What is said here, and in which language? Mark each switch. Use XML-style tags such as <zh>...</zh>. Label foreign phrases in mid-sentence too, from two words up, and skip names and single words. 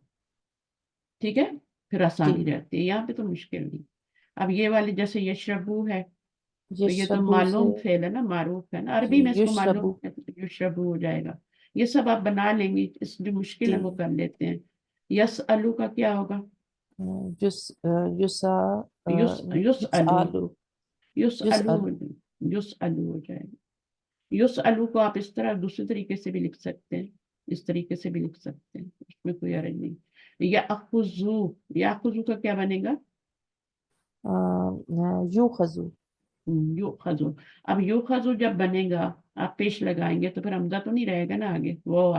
<ur>ٹھیک ہے، پھر जी آسانی رہتی ہے، یہاں پہ تو مشکل نہیں۔ اب یہ والی جیسے يشرب ہے، تو یہ تو يشرب سے معلوم فعل ہے نا، معروف ہے نا, जी عربی میں اس کو معلوم युशरबु। ہے، تو يشرب ہو جائے گا. یہ سب آپ بنا لیں گے، اس جو مشکل जी ہے وہ کر لیتے ہیں۔ يسأل کا کیا ہوگا, يُس يُسا يُس يُس युस अलू, आलू युस युस अलू आलू। يُسأل ہو جائے گا. يُسأل کو آپ اس طرح دوسرے طریقے سے بھی لکھ سکتے ہیں، اس طریقے سے بھی لکھ سکتے ہیں، اس میں کوئی حرج نہیں. يأخذ کا کیا بنے گا, يُؤخذ. يُؤخذ. اب يُؤخذ جب بنے گا، آپ پیش لگائیں گے تو پھر ہمزہ تو نہیں رہے گا نا، آگے وہ آ</ur>